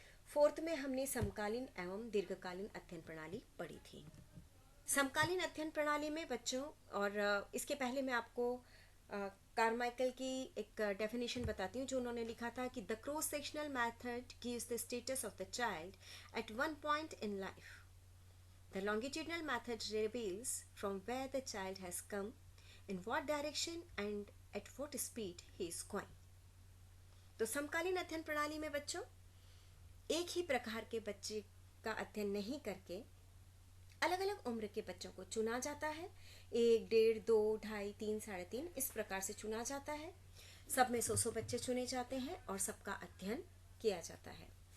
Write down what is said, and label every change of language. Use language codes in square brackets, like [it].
[hi] 4th में हमने समकालीन एवं दीर्घकालीन अध्ययन प्रणाली पढ़ी थी। समकालीन अध्ययन प्रणाली में बच्चों, और इसके पहले मैं आपको कार्माइकल की एक डेफिनेशन बताती हूँ, जो उन्होंने लिखा था कि [en] The cross sectional method gives the status of the child at one point in life. The longitudinal method reveals from where the child has come, in what direction and at what speed he is going. [hi] तो समकालीन अध्ययन प्रणाली में बच्चों एक ही प्रकार के बच्चे का अध्ययन नहीं करके अलग अलग उम्र के बच्चों को चुना जाता है। 1, 1.5, 2, 2.5, 3, 3.5 इस प्रकार से चुना जाता है। सब में 100 बच्चे चुने जाते हैं और सबका अध्ययन किया जाता है।